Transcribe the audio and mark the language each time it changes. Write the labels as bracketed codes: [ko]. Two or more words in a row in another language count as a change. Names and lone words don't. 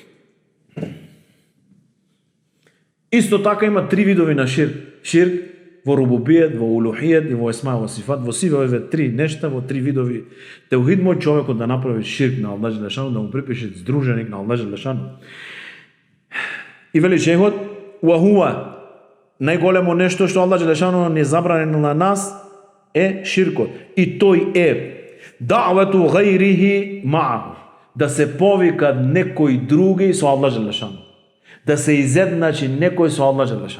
[mk] Исто така има три видови на ширк. Ширк во рубубијет, во улухијет и во есма во сифат, во сиве овие три нешта, во три видови теухид мој човекот да направи ширк на Аллах Желешану, да му припише здруженик на Аллах Желешану. И вели шејхот, [ar] وهو, [mk] најголемо нешто што Аллах Желешану не забранил на нас е ширкот. И тој е [ar] دعوة غيره معه, [mk] да се повика некој други со Аллах Желешану, да се изедначи некој со Аллах Желешану.